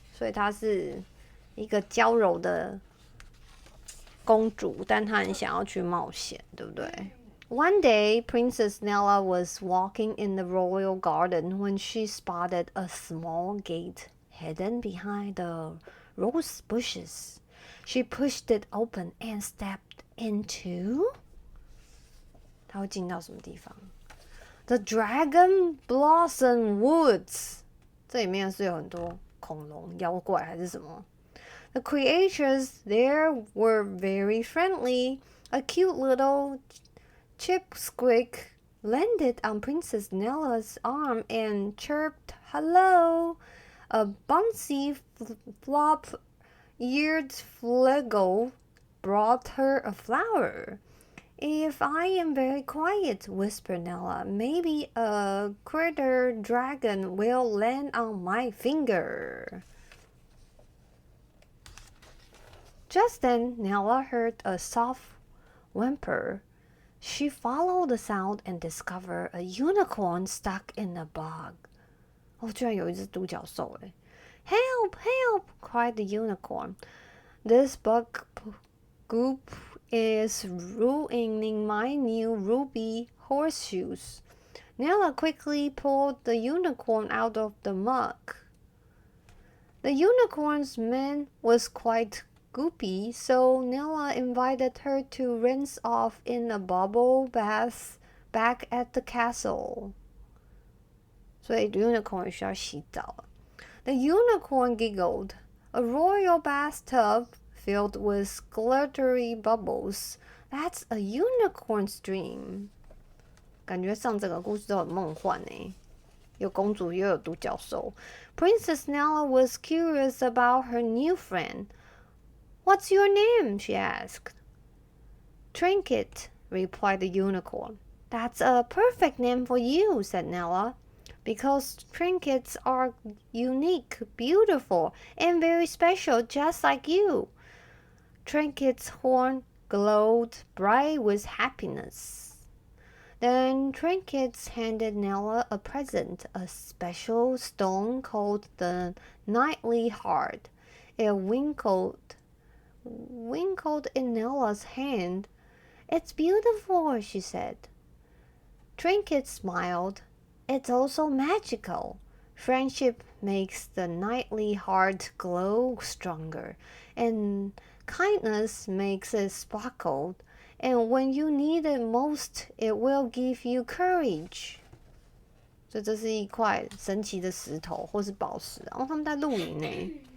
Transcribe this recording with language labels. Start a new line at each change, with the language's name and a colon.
Chinese: 所以她是一个娇柔的公主，但她很想要去冒险，对不对？
English: One day, Princess Nella was walking in the royal garden when she spotted a small gate hidden behind the rose bushes. She pushed it open and stepped into...
Chinese: 她会进到什么地方？
English: The Dragon Blossom Woods.
Chinese: 这里面是有很多恐龙、妖怪还是什么？
English: The creatures there were very friendly. A cute little Chipsqueak landed on Princess Nella's arm and chirped hello. A bouncy flop-eared flagle brought her a flower. If I am very quiet, whispered Nella, maybe a critter dragon will land on my finger. Just then, Nella heard a soft whimper. She followed the sound and discovered a unicorn stuck in a bog.
Chinese: 居然有一只独角兽耶
English: Help! Help! Cried the unicorn. This bug goop is ruining my new ruby horseshoes. Nella quickly pulled the unicorn out of the muck. The unicorn's man was quite goopy, so Nella invited her to rinse off in a bubble bath back at the castle.
Chinese: 所以 unicorn 需要洗澡。
English: The unicorn giggled. A royal bathtub filled with glittery bubbles. That's a unicorn's dream.
Chinese: 感觉上整个故事都很梦幻耶，有公主又有独角兽。
English: Princess Nella was curious about her new friend. What's your name? She asked. Trinket, replied the unicorn. That's a perfect name for you, said Nella, because trinkets are unique, beautiful, and very special, just like you. Trinket's horn glowed bright with happiness. Then Trinket handed Nella a present, a special stone called the Knightly Heart. It winkled in Nella's hand. It's beautiful, she said. Trinket smiled. It's also magical. Friendship makes the knightly heart glow stronger, and kindness makes it sparkle. And when you need it most, it will give you courage.
Chinese: 所以这是一块神奇的石头或是宝石，然后他们在露营呢。